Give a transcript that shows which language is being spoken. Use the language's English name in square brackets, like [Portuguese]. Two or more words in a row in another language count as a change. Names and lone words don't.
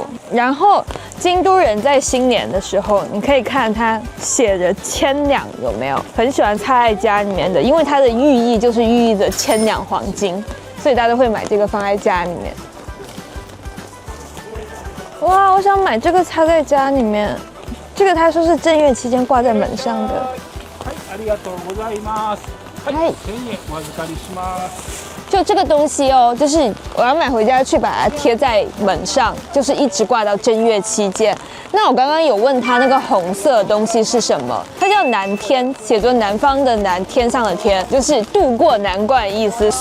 [Chinese] 然后京都人在新年的时候，你可以看它写着千两，有没有？很喜欢插在家里面的，因为它的寓意就是寓意着千两黄金，所以大家都会买这个放在家里面。哇，我想買這個插在家裡面。這個他說是正月期間掛在門上的。 [Japanese] ありがとうございます。1000円お預かりします。 [Chinese] 就这个东西哦，就是我要买回家去把它贴在门上，就是一直挂到正月期间。那我刚刚有问他那个红色的东西是什么，它叫南天，写作南方的南，天上的天，就是渡过难关的意思。